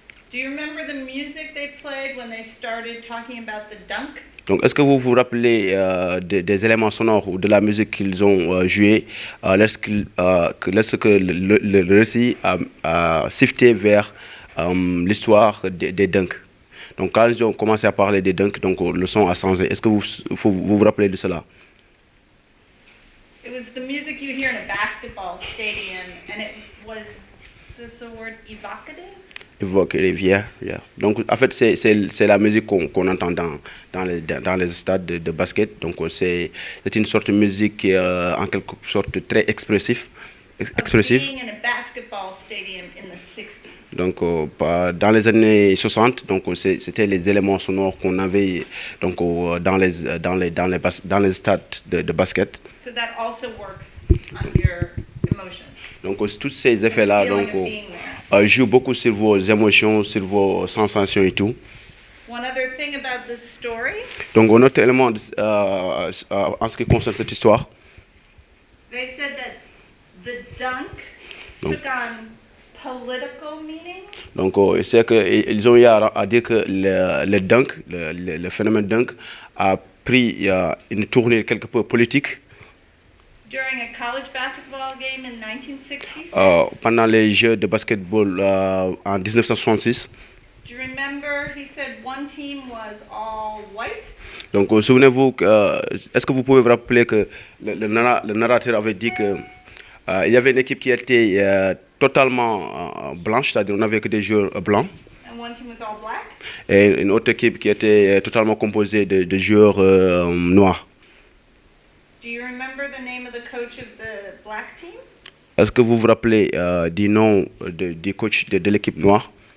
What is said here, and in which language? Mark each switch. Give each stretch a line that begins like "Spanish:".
English: Do you remember the music they played when they started talking about the dunk?
French: Donc, est-ce que vous vous rappelez des éléments sonores ou de la musique qu'ils ont joué lorsque le récit a shifté vers l'histoire des dunks? Donc, quand ils ont commencé à parler des dunks, donc le son a changé. Est-ce que vous vous rappelez de cela?
English: It was the music you hear in a basketball stadium, and it was, is this a word, evocative? Evocative, yeah.
French: Donc, en fait, c'est la musique qu'on entend dans les stades de basket. Donc, c'est une sorte de musique qui est en quelque sorte très expressive.
English: Being in a basketball stadium in the 60s.
French: Donc, dans les années 60, donc c'était les éléments sonores qu'on avait donc dans les stades de basket.
English: So that also works on your emotions.
French: Donc, tous ces effets-là jouent beaucoup sur vos émotions, sur vos sensations et tout.
English: One other thing about this story.
French: Donc, un autre élément en ce qui concerne cette histoire.
English: They said that the dunk took on political meaning.
French: Donc, c'est qu'ils ont eu à dire que le dunk, le phénomène dunk, a pris une tournure quelque peu politique.
English: During a college basketball game in 1966.
French: Pendant les Jeux de basketball en 1966.
English: Do you remember he said one team was all white?
French: Donc, souvenez-vous, est-ce que vous pouvez vous rappeler que le narrateur avait dit que il y avait une équipe qui était totalement blanche, c'est-à-dire on n'avait que des joueurs blancs.
English: And one team was all black?
French: Et une autre équipe qui était totalement composée de joueurs noirs.
English: Do you remember the name of the coach of the black team?
French: Est-ce que vous vous rappelez du nom du coach de l'équipe noire?